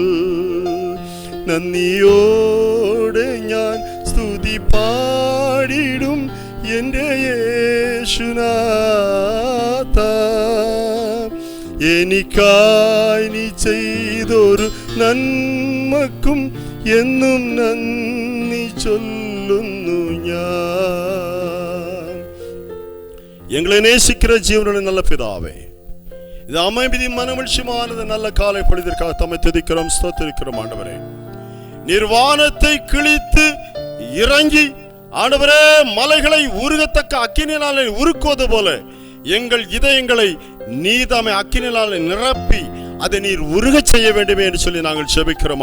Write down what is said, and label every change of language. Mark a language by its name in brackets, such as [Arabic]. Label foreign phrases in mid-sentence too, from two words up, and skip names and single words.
[Malayalam] നന്ദിയോടെ ഞാൻ സ്തുതി പാടിടും എൻ്റെ യേശുനാഥ, എനിക്കായി നീ ചെയ്തൊരു നന്മക്കും എന്നും നന്ദി ചൊല്ലുന്നു ഞാൻ. [Tamil] எங்களை நேசிக்கிற ஜீவனுடைய நல்ல பிதாவே, இது அமைதி மனமகிழ்ச்சியானது நல்ல காலை பொழுதிற்காக தம்மை துதிக்கிறோம், ஸ்தோத்திரிக்கிறோம். ஆண்டவரே, நிர்வாணத்தை கிழித்து இறங்கி ஆண்டவரே மலைகளை உருகத்தக்க அக்கினியாலே உருக்குவது போல எங்கள் இதயங்களை நீதாமே அக்கினியாலே நிரப்பி அதை நீர் உருக செய்ய வேண்டுமே என்று சொல்லி நாங்கள் ஜெபிக்கிறோம்.